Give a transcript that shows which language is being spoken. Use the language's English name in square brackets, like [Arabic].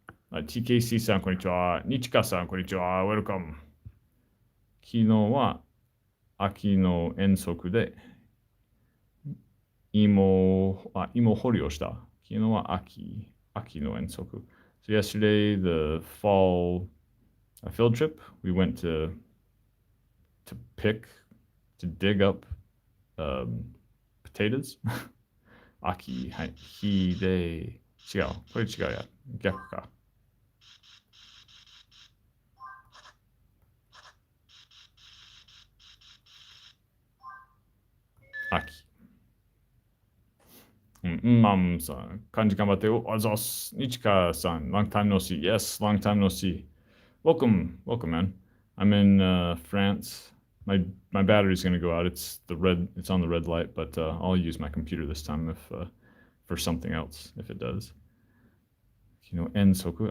[Japanese] TKC さん、こんにちは。日川さん、こんにちは。Welcome。昨日は秋の遠足で芋掘りをした。昨日は秋の遠足。 [English] So yesterday, the fall field trip, we went to dig up potatoes. [Japanese] 秋、はい。日で、違う。これ違うや。逆か。秋。 Mom さん、漢字頑張ってよ。あざす。 [English] 日川さん、long time no see. Yes, long time no see. Welcome, man. I'm in France. My battery's gonna go out. It's on the red light, but I'll use my computer this time if for something else if it does. Ensoku.